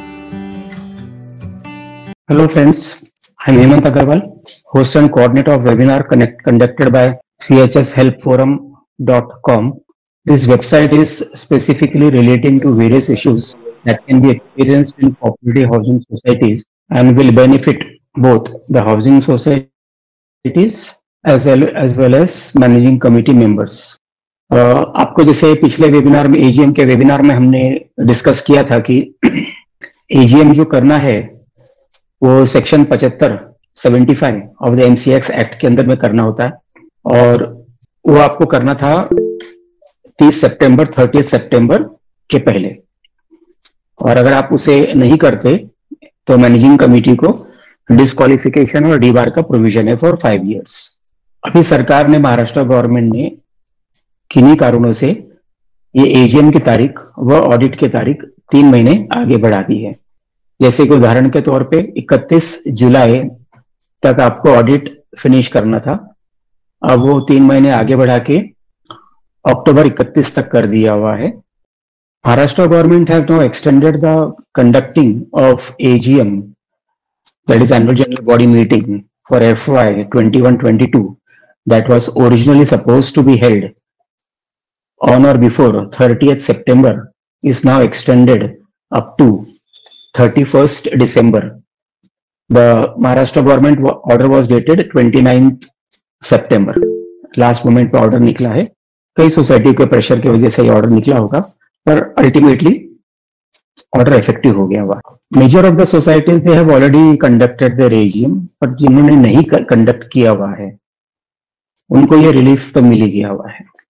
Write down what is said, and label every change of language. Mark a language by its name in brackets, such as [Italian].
[English] Hello friends, I'm Hemant Agarwal, host and coordinator of webinar conducted by chshelpforum.com. This website is specifically relating to various issues that can be experienced in cooperative housing societies and will benefit both the housing societies as well as managing committee members. [Hindi] आपको जैसे पिछले webinar में AGM के webinar में हमने discuss किया था कि एजीएम जो करना है वो section 75 of the MCX act के अंदर में करना होता है और वो आपको करना था 30 सितंबर के पहले। और अगर आप उसे नहीं करते तो मैनेजिंग कमेटी को डिस्क्वालिफिकेशन और डीबार का प्रोविजन है [English] For 5 years. [Hindi] अभी सरकार ने, महाराष्ट्र गवर्नमेंट ने किन्हीं कारणों से ये एजीएम की तारीख व ऑडिट की तारीख 3 महीने आगे बढ़ा दी है। जैसे कि उदाहरण के तौर पे 31 जुलाई तक आपको ऑडिट फिनिश करना था, अब वो 3 महीने आगे बढ़ा के अक्टूबर 31 तक कर दिया हुआ है। [English] Maharashtra government has now extended the conducting of AGM, that is annual general body meeting for FY 21-22 that was originally supposed to be held on or before 30th September is now extended up to 31st December. The Maharashtra government order was dated 29th September. [Hindi] Last moment पे order निकला है, कई society के pressure की वजह से ये order निकला होगा, पर अल्टीमेटली ऑर्डर इफेक्टिव हो गया हुआ। [English] major of the societies they have already conducted their AGM, [Hindi] पर जिन्होंने नहीं कंडक्ट किया हुआ है उनको ये रिलीफ तो मिल ही गया हुआ है।